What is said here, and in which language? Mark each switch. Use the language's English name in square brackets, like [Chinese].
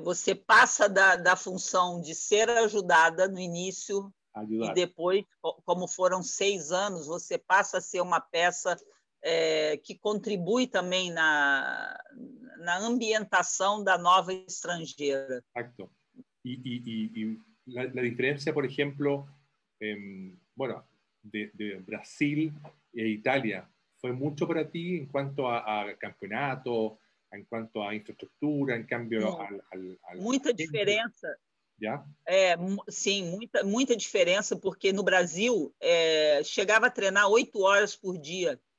[Portuguese] Você passa da função de ser ajudada no início e depois, como foram 6 anos, você passa a ser uma peça que contribui também na ambientação da nova estrangeira. [Spanish] Exacto. Y la diferencia, por ejemplo, bueno, de Brasil e Italia, ¿fue mucho para ti en cuanto a campeonato, en cuanto a infraestructura, en cambio [Portuguese] muita diferença. [Spanish] ¿Ya? [Portuguese] Sim, muita diferença, porque no Brasil chegava a treinar 8 horas por dia.